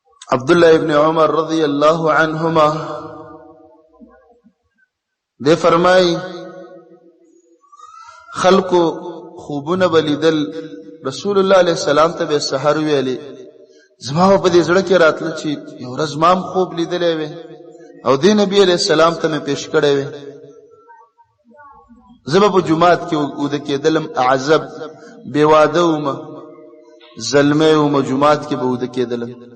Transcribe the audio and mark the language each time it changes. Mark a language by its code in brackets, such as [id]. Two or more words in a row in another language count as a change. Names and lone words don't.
[ps] عبداللہ ابن عمر [ar] رضی اللہ عنہما [ps] دے فرمائی خلقو خوبونه بلیدل رسول الله [ar] علیه السلام [ps] ته به سحر ویلي زما په دې زړه کې راتله چې یو ورځ ما هم خوب لیدلی وی او دې نبی [ar] علیه السلام [ps] ته مې پیش کړی وی زه به په جومات کې اوده کېدلم اعزب بې واده ومه زلمی ومه جومات کې به اوده کېدلم